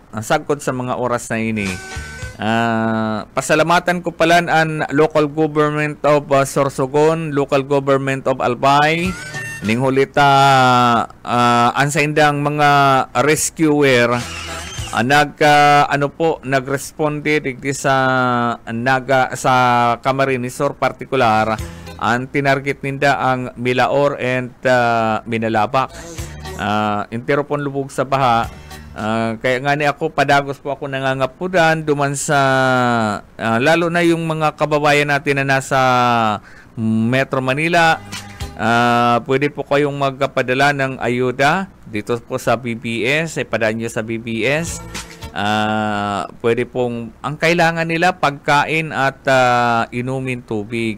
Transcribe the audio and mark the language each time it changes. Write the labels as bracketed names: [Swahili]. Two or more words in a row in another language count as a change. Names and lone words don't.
[Bikol] Sagkod sa mga oras na ini. Pasalamatan ko pala ang [English] local government of Sorsogon, local government of Albay, [Bikol] ning hulita ansaindang mga rescuer nagresponde digdi sa sa Camarines Sur particular ang tinarget ninda ang Milaor and Minalabak. Intero pon lubog sa baha. Kaya nga ni ako, padagos po ako nangangapudan duman sa lalo na yung mga kababayan natin na nasa Metro Manila. [Filipino] Pwede po kayong magpadala ng ayuda dito po sa BBS. Ipadaan nyo sa BBS. Pwede pong, ang kailangan nila pagkain at inumin tubig.